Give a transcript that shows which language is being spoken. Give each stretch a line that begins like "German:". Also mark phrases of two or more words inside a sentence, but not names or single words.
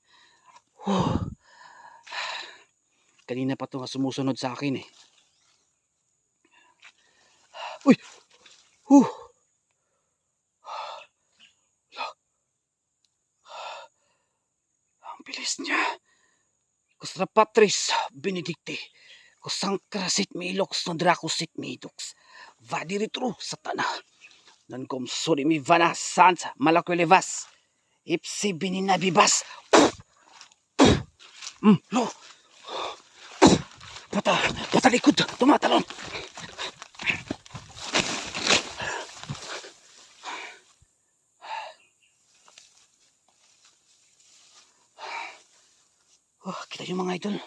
Filipino: Kanina pa ito nga sumusunod sa akin eh. Uy! Ang bilis niya. Costa Patris Benedicti, Kosang Krasit Mihiloks, Sondrakosit Mihidoks, Vadri Turu Satana, nan kom sodim Ivana Sansa Malakolivas, Ipsibini na bibas. Lo. Patalikod, tumatalon. Kita yung mga idol.